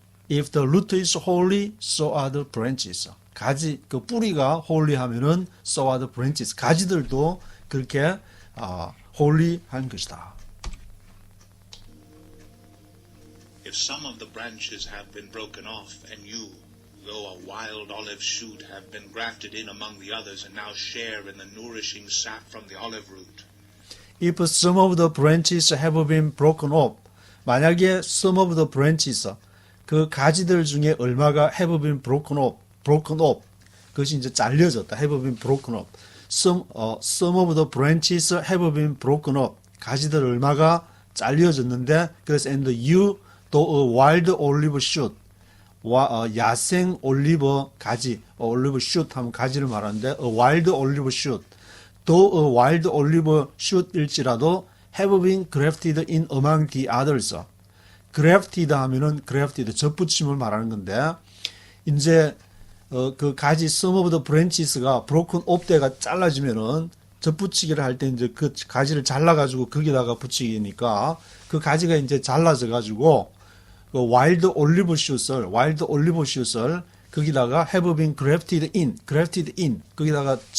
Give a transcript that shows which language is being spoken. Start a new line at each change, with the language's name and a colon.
English: If the root is holy, so are the branches.
Korean: 그 뿌리가 holy하면은
English: so are the branches.
Korean: 가지들도 그렇게 holy한 것이다.
English: If some of the branches have been broken off, and you, though a wild olive shoot, have been grafted in among the others, and now share in the nourishing sap from the olive root. If some of the branches have been broken off,
Korean: 만약에
English: some of the branches,
Korean: 그 가지들 중에 얼마가
English: have been broken off,
Korean: 그것이 이제 잘려졌다.
English: have been broken off. Some of the branches have been broken off.
Korean: 가지들 얼마가 잘려졌는데, 그래서
English: and you, 또 a wild olive shoot,
Korean: 야생 올리브 가지,
English: olive shoot
Korean: 하면 가지를 말하는데,
English: a wild olive shoot, 또 a wild olive shoot일지라도 have been grafted in among the others.
Korean: grafted 하면은 grafted, 접붙임을 말하는 건데, 이제 그 가지
English: some of the branches
Korean: 가 broken off 때가 잘라지면은 접붙이기를 할 때 이제 그 가지를 잘라가지고 거기다가 붙이기니까 그 가지가 이제 잘라져가지고 그 wild olive shoot을 거기다가
English: have been grafted in
Korean: 거기다가